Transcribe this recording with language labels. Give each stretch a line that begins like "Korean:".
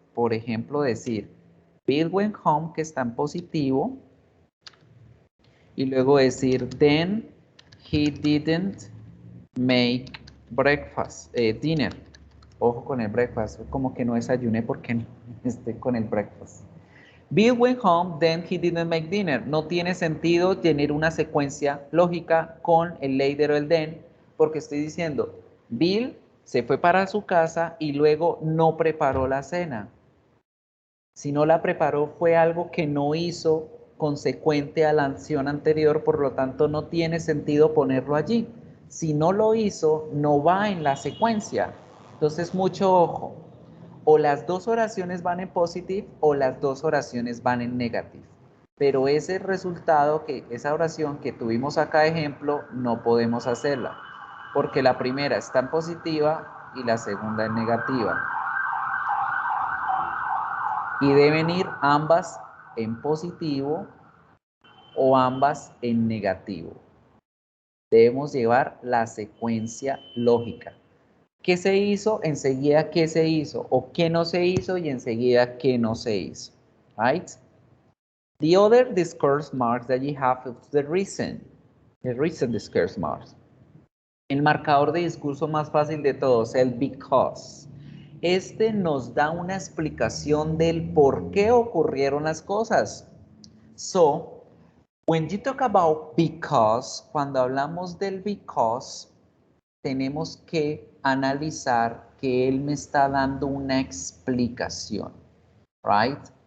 Spanish: Por ejemplo, decir
English: Bill went home,
Spanish: que está en positivo, y luego decir
English: then he didn't make breakfast, dinner.
Spanish: Ojo con el breakfast, como que no desayuné porque no estoy con el breakfast.
English: Bill went home, then he didn't make dinner.
Spanish: No tiene sentido tener una secuencia lógica con el later o el then, porque estoy diciendo, Bill se fue para su casa y luego no preparó la cena. Si no la preparó fue algo que no hizo consecuente a la acción anterior, por lo tanto no tiene sentido ponerlo allí. Si no lo hizo, no va en la secuencia. Entonces, mucho ojo. O las dos oraciones van en positive o las dos oraciones van en negative. Pero ese resultado, esa oración que tuvimos acá ejemplo, no podemos hacerla. Porque la primera está en positiva y la segunda en negativa. Y deben ir ambas en positivo o ambas en negativo. Debemos llevar la secuencia lógica. ¿Qué se hizo? Enseguida qué se hizo. O qué no se hizo y enseguida qué no se hizo.
English: Right? The other discourse marks that you have is the reason. The reason discourse marks.
Spanish: El marcador de discurso más fácil de todos, el because. Este nos da una explicación del por qué ocurrieron las cosas.
English: So, when you talk about because,
Spanish: cuando hablamos del because, tenemos que analizar que él me está dando una explicación.
English: Right?